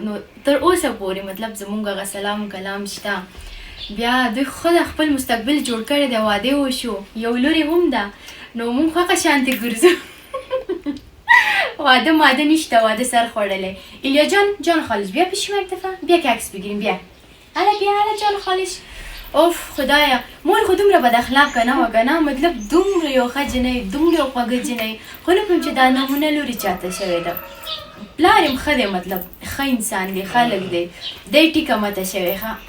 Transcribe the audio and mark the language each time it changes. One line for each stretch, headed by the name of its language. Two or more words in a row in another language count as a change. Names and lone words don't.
Pashto: نو تر اوسه پورې مطلب زمونږ هغه سلام کلام شته. بیا دوی خود خپل مستقبل جوړ کړی دی، واده وشو، یو لور هم ده. نو مونږ خو هغه شانتې ګرځو واده ماده نشته، واده سر خوړلی.
Persian: ایلیا جان خالص بیا پیش یک دفعه، بیا که عکس بگیریم. بیا اله جان خالص.
Pashto: اوف خدایا مور خو دومره بد اخلاقه نه وه که نه، مطلب دومره یو ښه جنۍ، دومره یو خوږه جنۍ، خو نه کوم چې دا نمونه لورې چاته شوې ده. پلار یم ښه دی، مطلب ښه انسان دی، خلک دی، دی ټیکه ماته شوې ښه.